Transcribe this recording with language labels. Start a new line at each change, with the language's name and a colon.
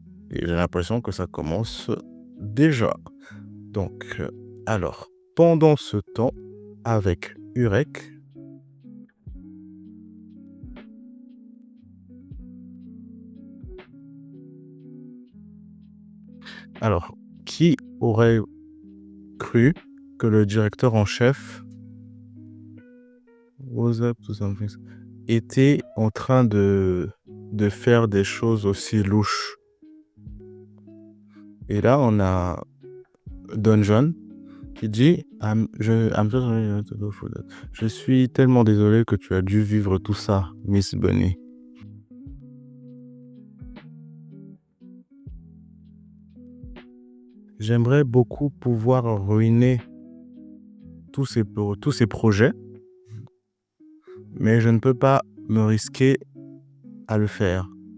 French: Et j'ai l'impression que ça commence déjà. Donc, alors, pendant ce temps, avec Urek, alors, qui aurait cru que le directeur en chef
English: was up to something,
French: était en train de faire des choses aussi louches. Et là, on a Dungeon qui dit
English: I'm so sorry to go through that.
French: Je suis tellement désolé que tu as dû vivre tout ça, Miss Bunny. J'aimerais beaucoup pouvoir ruiner tous ces projets, mais je ne peux pas me risquer à le faire.